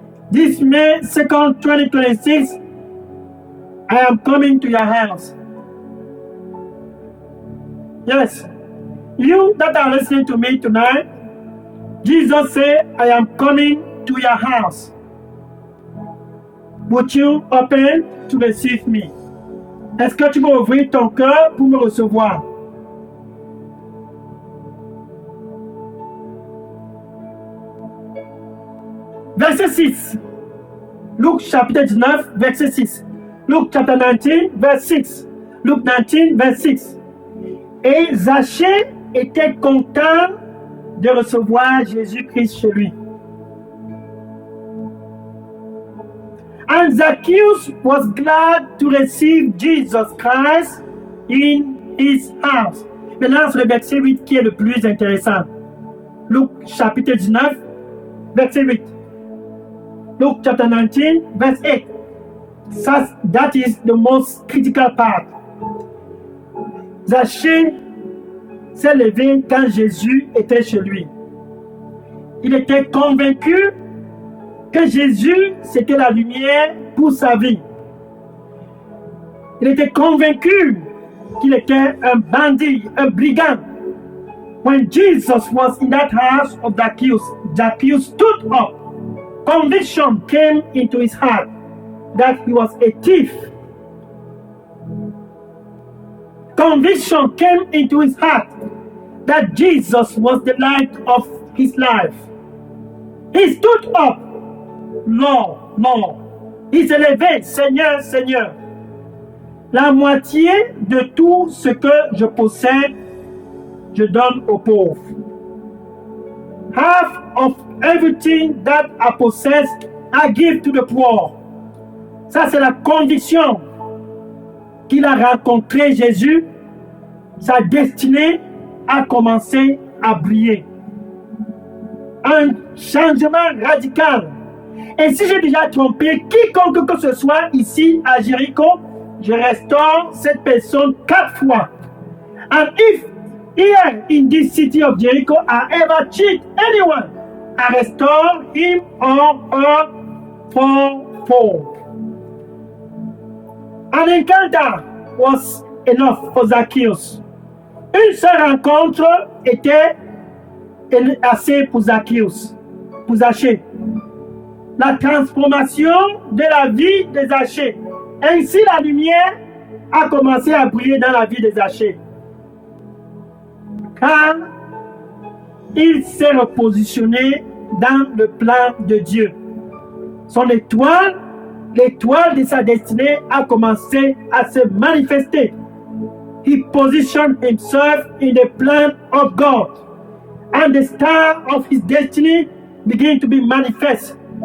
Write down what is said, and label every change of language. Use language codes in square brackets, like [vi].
[en] This May 2nd, 2026, I am coming to your house. Yes. You that are listening to me tonight, Jesus said, I am coming to your house. Would you open to receive me? [fr] Est-ce que tu vas ouvrir ton cœur pour me recevoir? Verset 6. Luc chapitre 19, verset 6. [en] Luc chapter 19, verse 6. Luc 19, verse 6. [fr] Et Zachée était content de recevoir Jésus-Christ chez lui. [en] And Zacchaeus was glad to receive Jesus Christ in his house. [fr] Maintenant, c'est le verset 8 qui est le plus intéressant. Luc chapitre 19, verset 8. [en] Luke chapter 19, verse 8. That is the most critical part. [fr] Zachée s'est levé quand Jésus était chez lui. il était convaincu que Jésus, c'était la lumière pour sa vie. Il était convaincu qu'il était un bandit, un brigand. [en] When Jesus was in that house of Zacchaeus, Zacchaeus stood up. Conviction came into his heart that he was a thief. Conviction came into his heart that Jesus was the light of his life. He stood up, Lord, Lord. [fr] Il s'est levé, Seigneur, Seigneur. La moitié de tout ce que je possède, je donne aux pauvres. [en] Half of everything that I possess, I give to the poor. [fr] Ça, c'est la conviction qu'il a rencontré Jésus. Sa destinée a commencé à briller. Un changement radical. Et si j'ai déjà trompé quiconque que ce soit ici à Jéricho, je restaure cette personne 4 fois. [en] And if here in this city of Jericho I ever cheat anyone, I restore him or her fourfold. An encounter was enough for Zacchaeus. [fr] Une seule rencontre était assez pour Zacchaeus, pour Zachée. La transformation de la vie de Zachée. Ainsi, la lumière a commencé à briller dans la vie de Zachée. Car il s'est repositionné dans le plan de Dieu. Son étoile, l'étoile de sa destinée, a commencé à se manifester. [en] He positioned himself in the plan of God, and the star of his destiny began to be manifest.